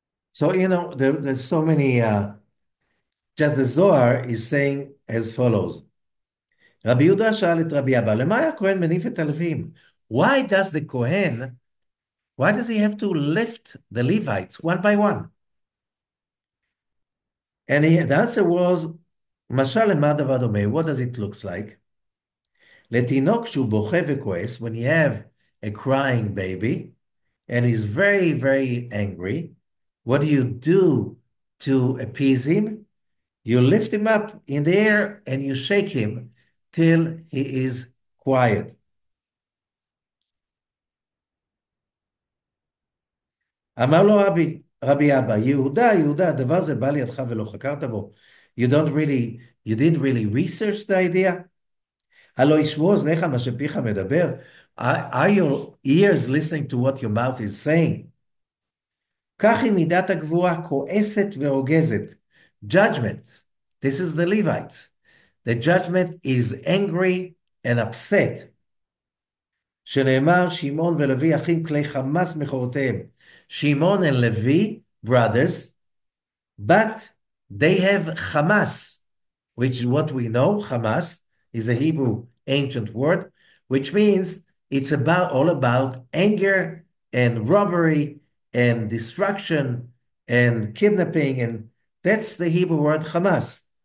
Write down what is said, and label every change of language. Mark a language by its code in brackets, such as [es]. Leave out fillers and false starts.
[en] so, there's so many, just the Zohar is saying as follows. [he] רבי יהודה שאל את רבי אבא, למה היה הכהן מניף את הלווים? [en] Why does the Kohen, why does he have to lift the Levites one by one? And the answer was, [he] משל למה דבר דומה? [en] What does it look like? [he] לתינוק שהוא בוכה וכועס, [en] when you have a crying baby, and he's very, very angry, what do you do to appease him? You lift him up in the air and you shake him till he is quiet. [he] אמר לו רבי אבא, יהודה, יהודה, הדבר זה בא לידך ולא חקרת בו. [en] You didn't really research the idea? [he] הלא ישמעו אוזניך מה שפיך מדבר? [en] Are your ears listening to what your mouth is saying? [he] כך היא מידת הגבורה, כועסת ורוגזת. [en] Judgment. This is the Levites. The judgment is angry and upset. [he] שנאמר, שמעון ולוי אחים כלי חמאס מכורותיהם. [en] Shimon and Levi, brothers, but they have Hamas, which is what we know. Hamas is a Hebrew ancient word, which means it's all about anger and robbery and destruction and kidnapping, and that's the Hebrew word Hamas.